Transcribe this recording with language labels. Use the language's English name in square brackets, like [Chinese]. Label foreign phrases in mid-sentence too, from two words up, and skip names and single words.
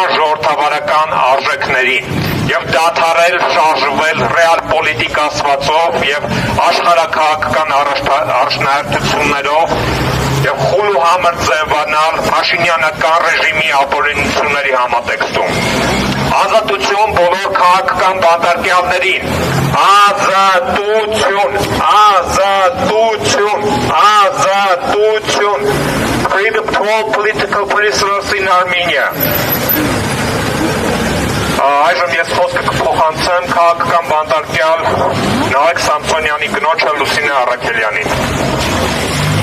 [Armenian] ժողովրդավարական արժեքներին եւ դադարել շարժվել ռեալ պոլիտիկ ասվածով եւ աշխարհաքաղաքական առաջնահերթություններով եւ խուլ ու համր ձևանալ Փաշինյանական ռեժիմի ապօրինությունների համատեքստում։ Ազատություն բոլոր քաղաքական բանտարկյալներին։ Ազատություն, ազատություն, ազատություն։ [English] Freedom to all political prisoners in Armenia. [Armenian] Այժմ ես խոսքը կփոխանցեմ քաղաքական բանտարկյալ Նարեկ Սամսոնյանի կնոջ Լուսինե Առաքելյանին։